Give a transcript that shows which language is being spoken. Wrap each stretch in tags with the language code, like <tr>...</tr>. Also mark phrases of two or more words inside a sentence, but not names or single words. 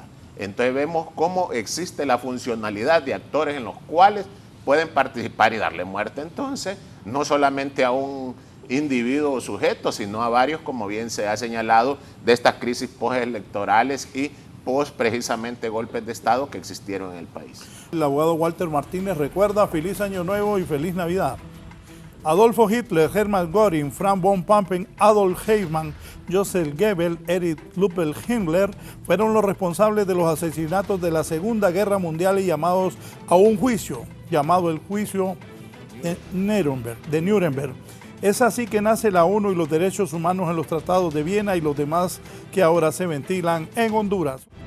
<es>Entonces vemos cómo existe la funcionalidad de actores en los cuales pueden participar y darle muerte entonces, no solamente a un individuo o sujeto, sino a varios, como bien se ha señalado, de estas crisis postelectorales y post precisamente golpes de Estado que existieron en el país. El abogado Walter Martínez recuerda: feliz Año Nuevo y feliz Navidad. Adolfo Hitler, Hermann Göring, Franz von Papen, Adolf Eichmann, Joseph Goebbels, Erich Ludwig Himmler fueron los responsables de los asesinatos de la Segunda Guerra Mundial y llamados a un juicio, llamado el juicio de Nuremberg. Es así que nace la ONU y los derechos humanos en los tratados de Viena y los demás que ahora se ventilan en Honduras.</es>